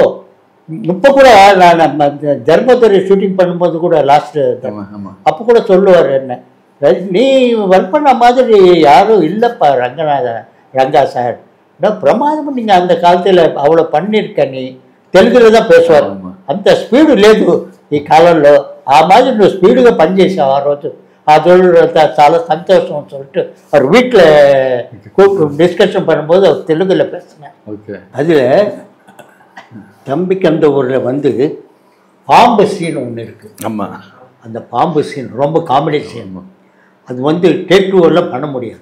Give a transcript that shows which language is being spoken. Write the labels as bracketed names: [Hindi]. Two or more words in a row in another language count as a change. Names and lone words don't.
[Tamil] இப்போ கூட நான் தர்மதுரை ஷூட்டிங் பண்ணும்போது கூட லாஸ்ட்டு அப்போ கூட சொல்லுவார், என்ன நீ ஒர்க் பண்ண மாதிரி யாரும் இல்லைப்பா ரங்கா சார், பிரமாதமாக நீங்கள் அந்த காலத்தில் அவ்வளோ பண்ணியிருக்க, நீ తెలుగులో தான் பேசுவார். [Telugu] అంత స్పీడ్ లేదు ఈ కాలంలో, ఆ మాదిరి నువ్వు స్పీడ్గా పనిచేసావు ఆ రోజు. [Tamil] அது [Telugu] చాలా సంతోషం [Tamil] சொல்லிட்டு அவர் வீட்டில் டிஸ்கஷன் பண்ணும்போது அவர் தெலுங்குல பேசினேன். அதில் தம்பிக்கு அந்த ஊரில் வந்து பாம்பு சீன் ஒன்று இருக்குது. ஆமாம், அந்த பாம்பு சீன் ரொம்ப காமெடி சீன். அது வந்து டேக் 2 எல்லாம் பண்ண முடியாது.